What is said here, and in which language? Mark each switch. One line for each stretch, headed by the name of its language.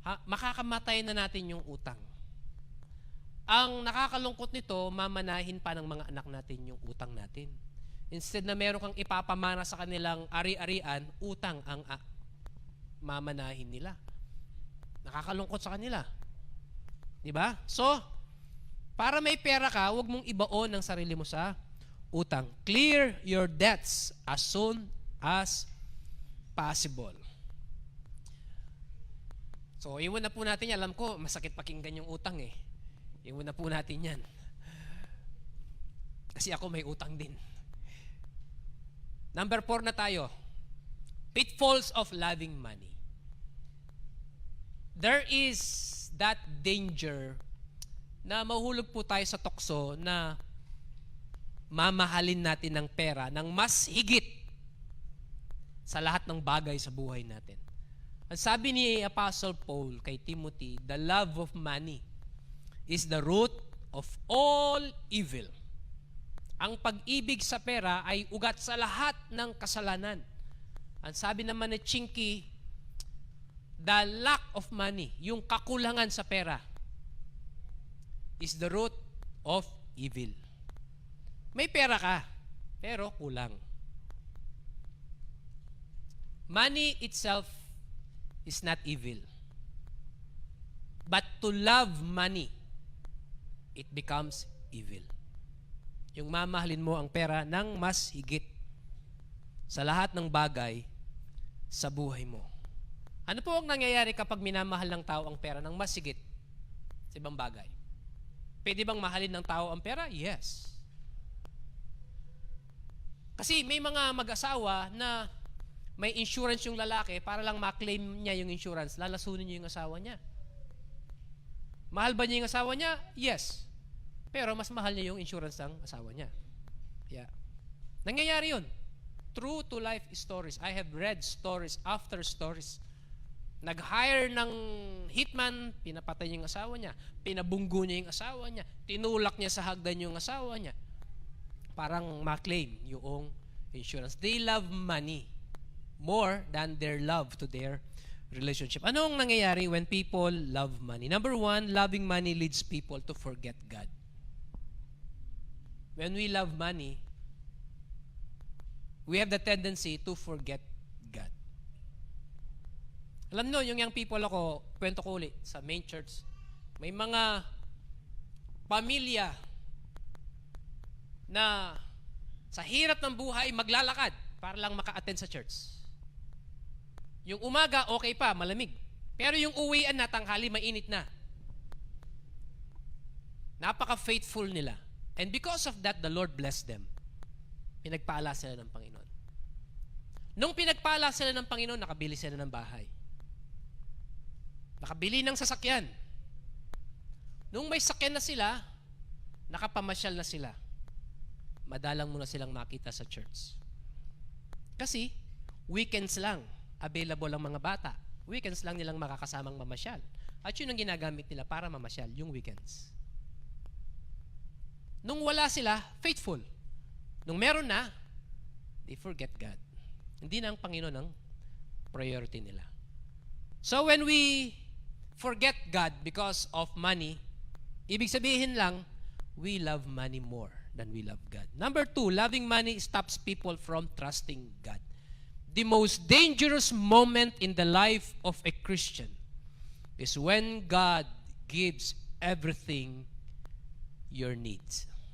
Filipino: Makakamatay na natin yung utang. Ang nakakalungkot nito, mamanahin pa ng mga anak natin yung utang natin. Instead na meron kang ipapamana sa kanilang ari-arian, utang ang mamanahin nila. Nakakalungkot sa kanila. Diba? So, para may pera ka, huwag mong ibaon ang sarili mo sa utang.
English: Clear your debts as soon as possible.
Filipino: So, iwan na po natin yan. Alam ko, masakit pakinggan yung utang eh. Iwan na po natin yan. Kasi ako may utang din. Number 4 na tayo.
English: Pitfalls of loving money. There is that danger
Filipino: na mahulog po tayo sa tukso na mamahalin natin ng pera ng mas higit sa lahat ng bagay sa buhay natin. Ang sabi ni Apostle Paul kay Timothy,
English: the love of money is the root of all evil.
Filipino: Ang pag-ibig sa pera ay ugat sa lahat ng kasalanan. Ang sabi naman ni Chinky,
English: the lack of money,
Filipino: yung kakulangan sa pera,
English: is the root of evil.
Filipino: May pera ka, pero kulang.
English: Money itself is not evil. But to love money, it becomes evil.
Filipino: Yung mamahalin mo ang pera ng mas higit sa lahat ng bagay sa buhay mo. Ano po ang nangyayari kapag minamahal ng tao ang pera ng mas higit sa ibang bagay? Pwede bang mahalin ng tao ang pera?
English: Yes.
Filipino: Kasi may mga mag-asawa na may insurance yung lalaki para lang ma-claim niya yung insurance, lalasunin niya yung asawa niya. Mahal ba niya yung asawa niya? Yes. Pero mas mahal niya yung insurance ng asawa niya.
English: Yeah.
Filipino: Nangyayari yun.
English: True to life stories. I have read stories after stories.
Filipino: Nag-hire ng hitman, pinapatay niya yung asawa niya, pinabunggo niya yung asawa niya, tinulak niya sa hagdan yung asawa niya. Parang ma-claim yung insurance.
English: They love money more than their love to their relationship.
Filipino: Anong nangyayari
English: when people love money? Number 1, loving money leads people to forget God. When we love money, we have the tendency to forget God.
Filipino: Alam nyo, yung young people ako, kwento ko ulit sa main church, may mga pamilya na sa hirap ng buhay maglalakad para lang maka-attend sa church. Yung umaga, okay pa, malamig. Pero yung uwian na, tanghali, mainit na. Napaka-faithful nila.
English: And because of that, the Lord blessed them.
Filipino: Pinagpala sila ng Panginoon. Nung pinagpala sila ng Panginoon, nakabili sila ng bahay. Nakabili ng sasakyan. Nung may sakyan na sila, nakapamasyal na sila. Madalang mo na silang makita sa church. Kasi, weekends lang available ang mga bata. Weekends lang nilang makakasamang mamasyal. At yun ang ginagamit nila para mamasyal, yung weekends. Nung wala sila, faithful. Nung meron na,
English: they forget God.
Filipino: Hindi na ang Panginoon ang priority nila.
English: So when we forget God because of money,
Filipino: ibig sabihin lang,
English: we love money more than we love God. Number 2, loving money stops people from trusting God. the most dangerous moment in the life of a Christian is when God gives everything your needs.